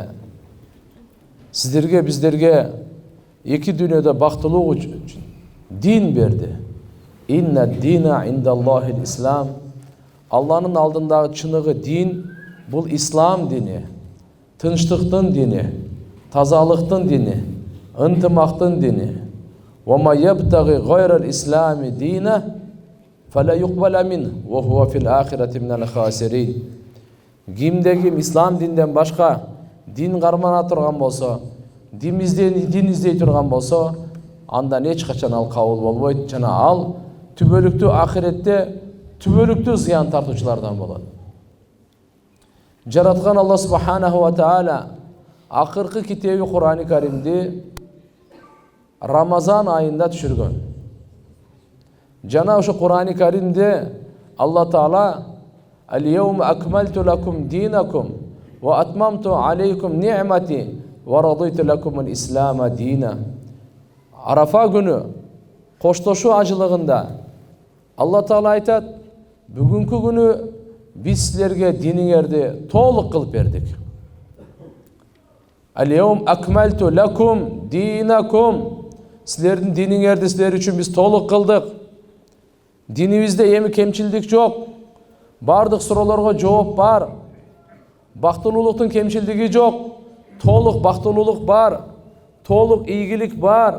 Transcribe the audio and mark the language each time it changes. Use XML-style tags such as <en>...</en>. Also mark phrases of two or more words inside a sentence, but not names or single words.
<ky>Сиздерге, биздерге эки дүйнөдө бактылуу үчүн дин берди.</ky> <ar>إن الدين عند الله الإسلام.</ar> <ky>Алланын алдындагы чыныгы дин бул ислам дини, тынчтыктын дини, тазалыктын дини, ынтымактын дини.</ky> <ar>ومن يبتغ غير الإسلام دينا فَلَا يُقْبَلَ مِنْهُ وَهُوَ فِي الْآخِرَةِ مِنَ الْخَاسِرِينَ.</ar> <ky>Кимде-ким ислам динден башка дин кармана турган болсо, дин издей турган болсо, андан эч качан ал кабыл болбойт жана ал түбөлүктүү ахиретте түбөлүктүү зыян тартуучулардан болот. Жараткан Алла</ky> <ar>سبحانه وتعالى</ar> <ky>акыркы китеби Кур'ан-ы Каримди Рамазан айында түшүргөн. Жана ошо Кур'ан-ы Каримде Алла Таала</ky> <ar>«اليوم أكملت لكم دينكم وأتممت عليكم نعمتي ورضيت لكم الإسلام دينا».</ar> <ky>Арафа күнү коштошуу ажылыгында Алла Таала айтат: «Бүгүнкү күнү биз силерге диниңерди толук кылып бердик».</ky> <ar>«اليوم أكملت لكم دينكم».</ar> <ky>Силердин диниңерди силер үчүн биз толук кылдык. Динибизде эми кемчилдик жок. Бардык суроолорго жооп бар. Бактылуулуктун кемчилдиги жок. Толук бактылуулук бар. Толук ийгилик бар.</ky>